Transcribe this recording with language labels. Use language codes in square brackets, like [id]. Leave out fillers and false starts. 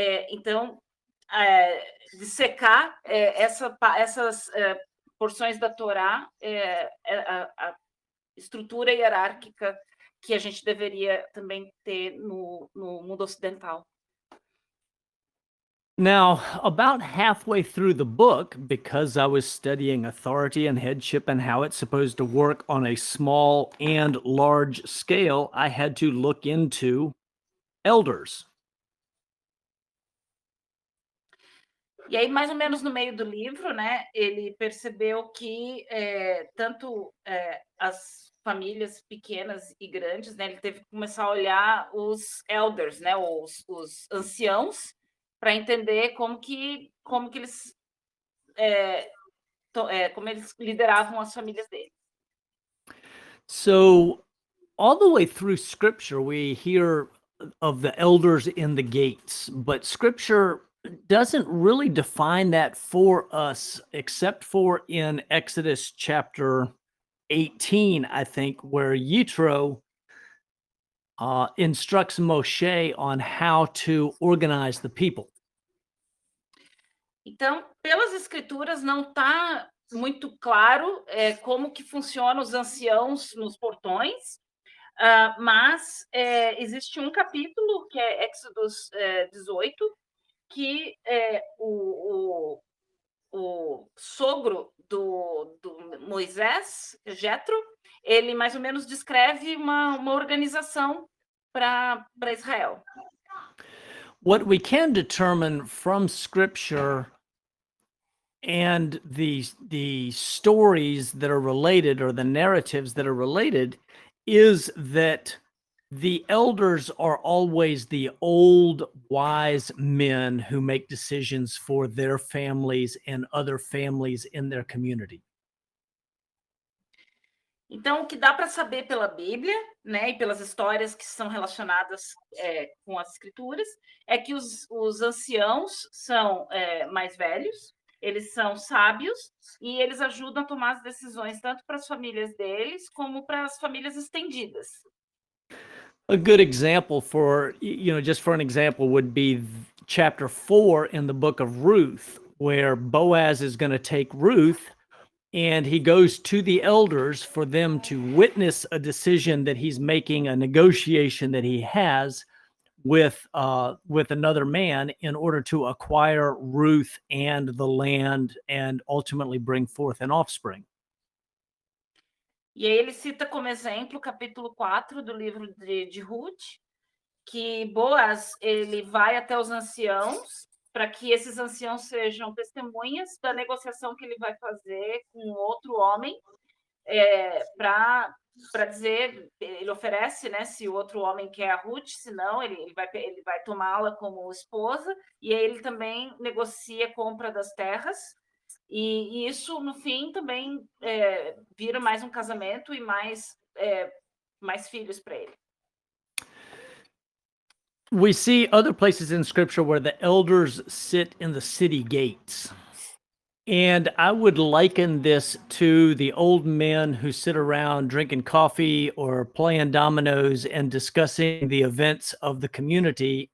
[pt] Então, dissecar essas porções da Torá, a estrutura hierárquica que a gente deveria também ter no mundo ocidental. [en] Now, about halfway through the book, because I was studying authority and headship and how it's supposed to work on a small and large scale, I had to look into elders. [pt] E aí, mais ou menos no meio do livro, né, ele percebeu que tanto as famílias pequenas e grandes, né, ele teve que começar a olhar os elders, né, os anciãos, para entender como eles lideravam as famílias dele. [en] So, all the way through Scripture, we hear of the elders in the gates, but Scripture doesn't really define that for us, except for in Exodus chapter 18, I think, where Yitro instructs Moshe on how to organize the people. [pt] Então, pelas escrituras, não está muito claro como que funcionam os anciãos nos portões, mas existe um capítulo, que é Éxodos 18, que o sogro do Moisés, Jetro, ele mais ou menos descreve uma organização para Israel. [en] What we can determine from Scripture and the stories that are related, or the narratives that are related, is that the elders are always the old wise men who make decisions for their families and other families in their community. [pt] Então, o que dá para saber pela Bíblia, né, e pelas histórias que são relacionadas com as escrituras, é que os anciãos são mais velhos, eles são sábios e eles ajudam a tomar as decisões tanto para as famílias deles como para as famílias estendidas. [en] A good example for, just for an example, would be chapter 4 in the book of Ruth, where Boaz is going to take Ruth and he goes to the elders for them to witness a decision that he's making, a negotiation that he has with another man in order to acquire Ruth and the land and ultimately bring forth an offspring. [pt] E aí ele cita como exemplo o capítulo 4 do livro de Ruth, que Boaz ele vai até os anciãos para que esses anciãos sejam testemunhas da negociação que ele vai fazer com outro homem, para dizer, ele oferece, né, se o outro homem quer a Ruth, se não, ele vai tomá-la como esposa, e aí ele também negocia a compra das terras, e isso, no fim, também vira mais um casamento e mais filhos para ele. [en] We see other places in Scripture where the elders sit in the city gates. And I would liken this to the old men who sit around drinking coffee or playing dominoes and discussing the events of the community.